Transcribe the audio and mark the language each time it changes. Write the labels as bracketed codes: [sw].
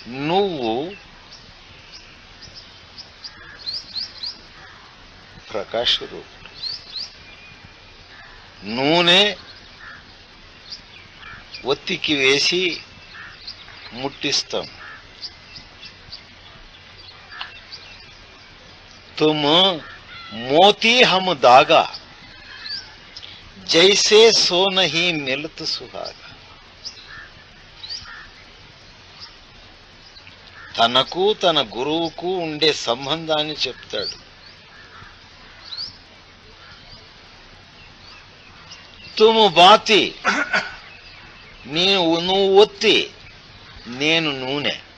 [te] నువ్వు ప్రకాశ రూపుడు, నూనె ఒత్తికి వేసి ముట్టిస్తాం. [hi] तुम मोती हम दागा, जैसे सो नहीं मिलत सुहागा. [te] తనకు తన గురువుకు ఉండే సంబంధాన్ని చెప్తాడు. [hi] తుము బాతి, [te] నువ్వు ఒత్తి, నేను నూనె.